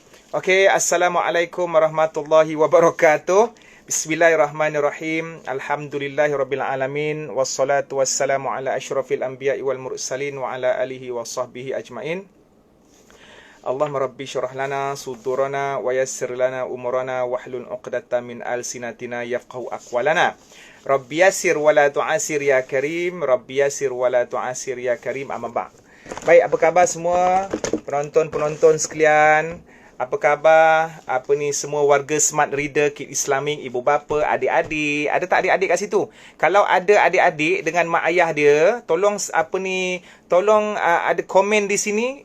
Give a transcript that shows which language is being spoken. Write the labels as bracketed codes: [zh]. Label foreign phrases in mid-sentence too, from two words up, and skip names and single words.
[ar] Okey, السلام عليكم ورحمة الله وبركاته. بسم الله الرحمن الرحيم الحمد لله رب العالمين والصلاة والسلام على أشرف الأنبياء والمرسلين وعلى آله وصحبه أجمعين. اللهم رب اشرح لنا صدورنا ويسر لنا أمورنا واحلل عقدة من ألسنتنا يفقهوا أقوالنا. رب يسر ولا تعسر يا كريم رب يسر ولا تعسر يا كريم أما بعد'. [ms] Baik, apa khabar semua penonton-penonton sekalian? Apa khabar? Semua warga Smart Reader Kid Islamic, ibu bapa, adik-adik. Ada tak adik-adik kat situ? Kalau ada adik-adik dengan mak ayah dia, tolong ada komen di sini.